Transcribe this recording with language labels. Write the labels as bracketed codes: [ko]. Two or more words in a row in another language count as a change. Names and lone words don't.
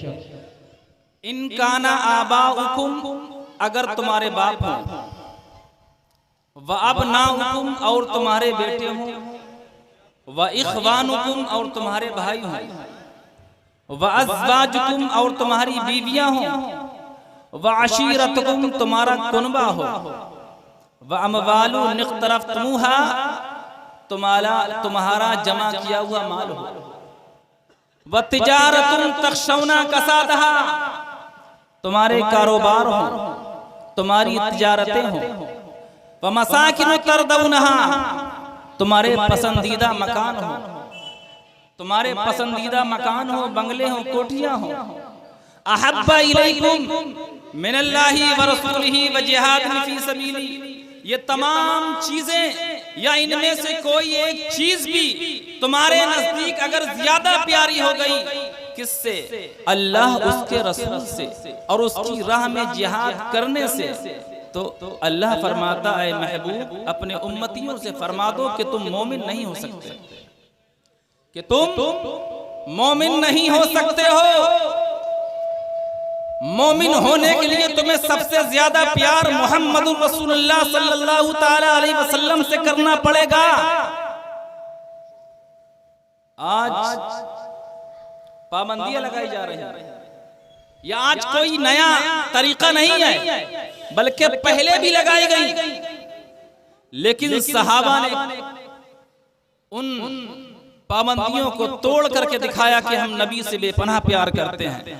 [ar] إن كان آباؤكم, [hi] अगर तुम्हारे बाप हों, [ar] وأبناؤكم [hi] और तुम्हारे बेटे हों, [ar] وإخوانكم [hi] और तुम्हारे भाई हों, [ar] وأزواجكم [hi] और तुम्हारी बीवियां हों, [ar] وعشيرتكم [hi] तुम्हारा कुनबा हो, [ar] وأموال اقترفتموها [hi] तुम्हारा जमा किया हुआ माल हो, [ar] وتجارة تخشون كسادها [hi] तुम्हारे कारोबार हो, तुम्हारी तिजारतें हों, [ar] ومساكن ترضونها [hi] तुम्हारे पसंदीदा मकान हो, तुम्हारे पसंदीदा मकान हो, बंगले हो, कोठियां हो, [ar] أحب إليكم من الله ورسوله وجهاد في سبيله, [hi] ये तमाम चीजें या इनमें से कोई एक चीज भी तुम्हारे नजदीक अगर ज्यादा प्यारी हो गई, किससे? अल्लाह उसके रसूल से और उसकी राह में जिहाद करने से, तो अल्लाह फरमाता है महबूब अपने उम्मतियों से फरमा दो कि तुम मोमिन नहीं हो सकते, कि तुम मोमिन नहीं हो सकते हो। मोमिन होने के लिए तुम्हें सबसे ज्यादा प्यार [ar] محمد رسول الله صلى الله تعالى عليه وسلم [hi] से करना पड़ेगा। आज पाबंदियां लगाई जा रही हैं। यह आज कोई नया तरीका नहीं है, बल्कि पहले भी लगाई गई, लेकिन सहाबा ने उन पाबंदियों को तोड़ करके दिखाया कि हम नबी से बेपनाह प्यार करते हैं।